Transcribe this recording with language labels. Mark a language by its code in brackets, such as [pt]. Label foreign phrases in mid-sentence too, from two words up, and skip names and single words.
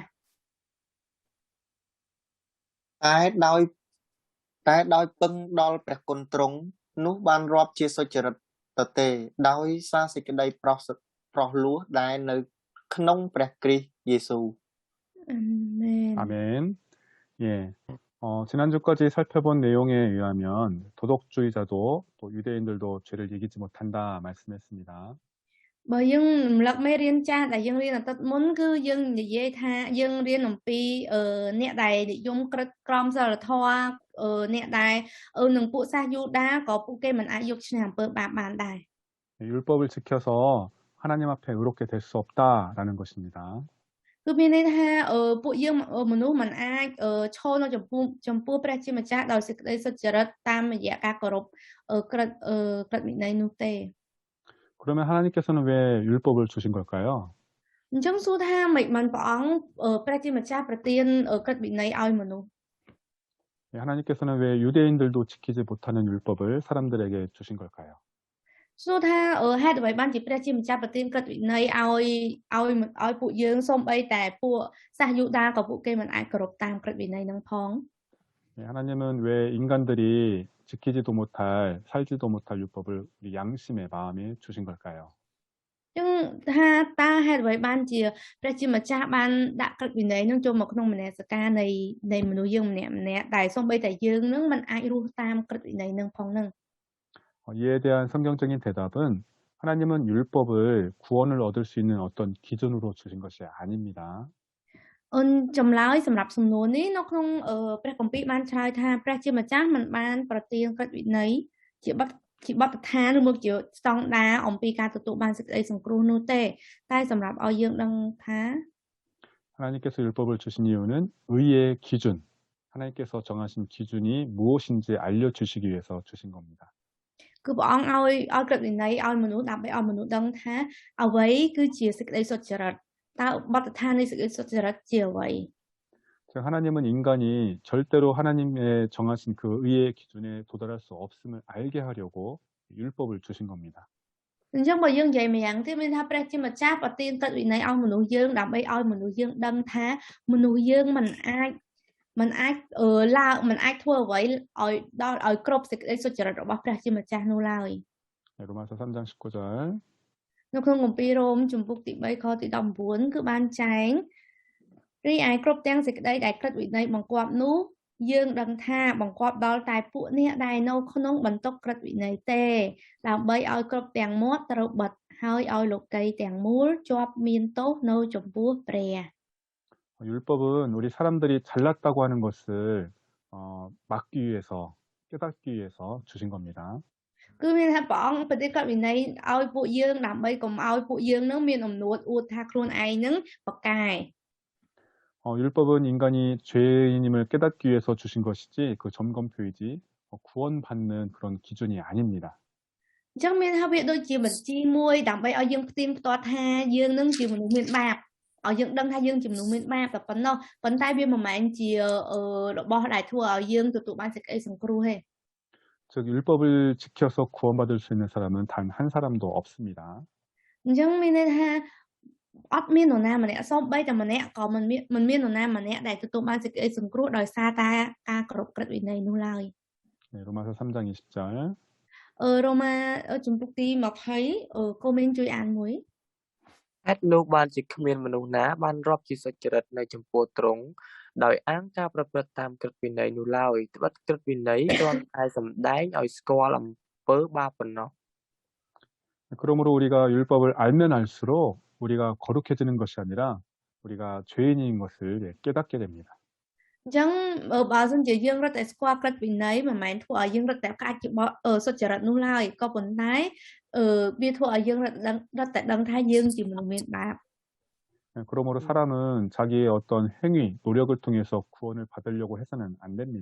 [km] តែដោយពឹងដល់ព្រះគុណទ្រង់នោះបានរាប់ជាសុចរិតទៅទេដោយសារសេចក្តីប្រោះលោះដែលនៅក្នុងព្រះគ្រីស្ទយេស៊ូវ អាមែន [ko] 아멘. 예, 지난주까지 살펴본 내용에 의하면 도덕주의자도 또 유대인들도 죄를 이기지 못한다 말씀했습니다. [km] បើយើងរំលឹកមេរៀនចាស់ដែលយើងរៀនអាទិត្យមុនគឺយើងនិយាយថាយើងរៀនអំពីអ្នកដែលនិយមក្រឹតក្រមសីលធម៌អ្នកដែលនឹងពួកសាសយូដាក៏ពួកគេមិនអាចយកឈ្នះអំពើបាបបានដែរ [ko] 율법을 지켜서 하나님 앞에 의롭게 될 수 없다라는 것입니다. [km] គឺមានន័យថាពួកយើងមនុស្សមិនអាចឈរនៅចំពោះព្រះជាម្ចាស់ដោយសេចក្តីសុចរិតតាមរយៈការគោរពក្រឹតវិន័យនោះទេ [ko] 그러면 하나님께서는 왜 율법을 주신 걸까요? [km] អញ្ចឹងសួរថាមិនព្រះអង្គព្រះជាម្ចាស់ប្រទានក្រឹតវិន័យឲ្យមនុស្ស [ko] 하나님께서는 왜 유대인들도 지키지 못하는 율법을 사람들에게 주신 걸까요? [km] សួរថាហេតុអ្វីបានជាព្រះជាម្ចាស់ប្រទានក្រឹតវិន័យឲ្យពួកយើងសូម្បីតែពួកសាសយូដាក៏ពួកគេមិនអាចគោរពតាមក្រឹតវិន័យនឹងផង [ko] 하나님은 왜 인간들이 지키지도 못할 살지도 못할 율법을 우리 양심의 마음에 주신 걸까요? [km] អញ្ចឹងថាតើហេតុអ្វីបានជាព្រះជាម្ចាស់បានដាក់ក្រឹតវិន័យនឹងចូលមកក្នុងមនសិការនៃមនុស្សយើងម្នាក់ដែលសូម្បីតែយើងនឹងមិនអាចរស់តាមក្រឹតវិន័យនឹងផងនឹង [ko] 이에 대한 성경적인 대답은 하나님은 율법을 구원을 얻을 수 있는 어떤 기준으로 주신 것이 아닙니다. [km] ចម្លើយសម្រាប់សំណួរនេះនៅក្នុងព្រះគម្ពីរបានឆ្លើយថាព្រះជាម្ចាស់មិនបានប្រទានក្រឹតវិន័យជាបទដ្ឋានឬមកជាស្តង់ដារអំពីការទទួលបានសេចក្តីសង្គ្រោះនោះទេតែសម្រាប់ឲ្យយើងដឹងថា [ko] 하나님께서 율법을 주신 이유는 의의 기준, 하나님께서 정하신 기준이 무엇인지 알려주시기 위해서 주신 겁니다. [km] គឺព្រះអង្គឲ្យក្រឹតវិន័យឲ្យមនុស្សដើម្បីឲ្យមនុស្សដឹងថាអ្វីគឺជាសេចក្តីសុចរិតតើបទដ្ឋាននៃសេចក្តីសុចរិតជាអ្វី [ko] 즉 하나님은 인간이 절대로 하나님의 정하신 그 의의 기준에 도달할 수 없음을 알게 하려고 율법을 주신 겁니다. [km] អញ្ចឹងបើយើងនិយាយម្យ៉ាងទៀតមានថាព្រះជាម្ចាស់ប្រទានក្រឹតវិន័យឲ្យមនុស្សយើងដើម្បីឲ្យមនុស្សយើងដឹងថាមនុស្សយើងមិនអាចធ្វើអ្វីឲ្យដល់ឲ្យគ្រប់សេចក្តីសុចរិតរបស់ព្រះជាម្ចាស់នោះឡើយ [ko] 로마서 3장 19절 [km] នៅក្នុងគម្ពីររ៉ូមជំពូកទី3ខទី19គឺបានចែងរីឯគ្រប់ទាំងសេចក្តីដែលក្រឹតវិន័យបង្គាប់នោះយើងដឹងថាបង្គាប់ដល់តែពួកអ្នកដែលនៅក្នុងបន្ទុកក្រឹតវិន័យទេដើម្បីឲ្យគ្រប់ទាំងមាត់ត្រូវបិទហើយឲ្យលោកីទាំងមូលជាប់មានទោសនៅចំពោះព្រះ [ko] 율법은 우리 사람들이 잘났다고 하는 것을 막기 위해서 깨닫기 위해서 주신 겁니다. [km] គឺមានថាព្រះអង្គប្រទានក្រឹតវិន័យឲ្យពួកយើងដើម្បីកុំឲ្យពួកយើងនឹងមានអំណួតអួតថាខ្លួនឯងនឹងបកកែ [ko] 율법은 인간이 죄인임을 깨닫기 위해서 주신 것이지 그 점검표이지 구원받는 그런 기준이 아닙니다. [km] អញ្ចឹងមានថាវាដូចជាបញ្ជីមួយដើម្បីឲ្យយើងផ្ទៀងផ្ទាត់ថាយើងនឹងជាមនុស្សមានបាបឲ្យយើងដឹងថាយើងជាមនុស្សមានបាបតែប៉ុណ្ណោះប៉ុន្តែវាមិនមែនជារបស់ដែលធ្វើឲ្យយើងទទួលបានសេចក្តីសង្គ្រោះទេ [ko] 즉 율법을 지켜서 구원받을 수 있는 사람은 단 한 사람도 없습니다. [km] អញ្ចឹងមានន័យថាអត់មាននរណាម្នាក់សូម្បីតែម្នាក់ក៏មិនមាននរណាម្នាក់ដែលទទួលបានសេចក្តីសង្គ្រោះដោយសារតែការគោរពក្រឹតវិន័យនោះឡើយ [ko] 네, 로마서 3장 20절. [km] រ៉ូម៉ាជំពូកទី20កូមីនជួយអានមួយ ហេតុនោះបានជាគ្មានមនុស្សណាបានរាប់ជាសុចរិតនៅចំពោះទ្រង់ដោយអាងការប្រព្រឹត្តតាមក្រឹតវិន័យនោះឡើយត្បិតក្រឹតវិន័យគ្រាន់តែសម្ដែងឲ្យស្គាល់អំពើបាបប៉ុណ្ណោះ [ko] 그러므로 우리가 율법을 알면 알수록 우리가 거룩해지는 것이 아니라 우리가 죄인인 것을 깨닫게 됩니다. [km] អញ្ចឹងបើសិនជាយើងរត់តែស្គាល់ក្រឹតវិន័យមិនមែនធ្វើឲ្យយើងរត់តែកាច់ជាសុចរិតនោះឡើយក៏ប៉ុន្តែវាធ្វើឲ្យយើងរត់តែដឹងថាយើងជាមនុស្សមានបាប [ko] 그러므로 사람은 자기의 어떤 행위, 노력을 통해서 구원을 받으려고 해서는 안 됩니다.